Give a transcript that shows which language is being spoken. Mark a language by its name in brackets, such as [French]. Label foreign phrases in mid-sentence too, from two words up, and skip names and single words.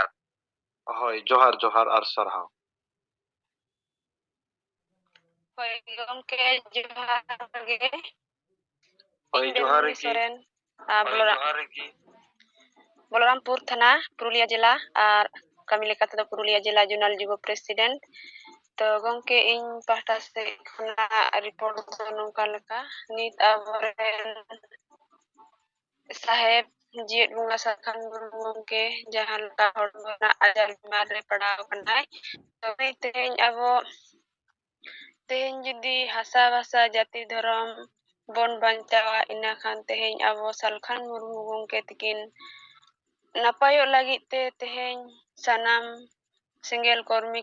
[Santali] hoy johar johar ar sarhau hoy gongke johar ge hoy johar ki Soren Bolorampur Thana Purulia Jela ar kami lekat do Purulia Jela Jurnal Jubo Presiden to gongke ing pahta se khona report do nongka leka nit aboren saheb jiet bunga sakhan gongke jahan ka hormona ajar bimar re padaw kanai to teng abo teng judi hasa basa jati dhorom bon bancawa ina khan teng abo Salkhan Murmu gongke tikin napayok lagi te teheng sanam Sengel kormi